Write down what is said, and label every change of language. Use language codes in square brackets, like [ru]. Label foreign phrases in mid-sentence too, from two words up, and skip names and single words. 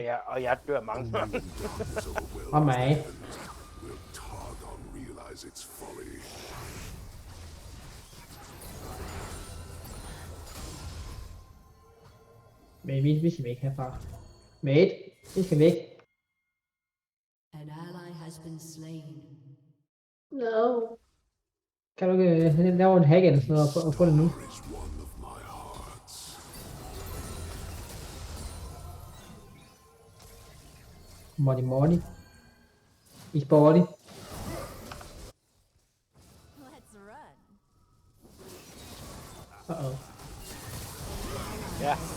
[da] Og jeg dør mange gange. Og mig. Men vi skal væk herfra. Mate, vi skal væk. [en] An ally has been slain. No. [da] Kan du ikke lave en hack eller sådan noget og få det nu? [en] Morty. I sporty. Let's run. Uh-oh. [da] Ja.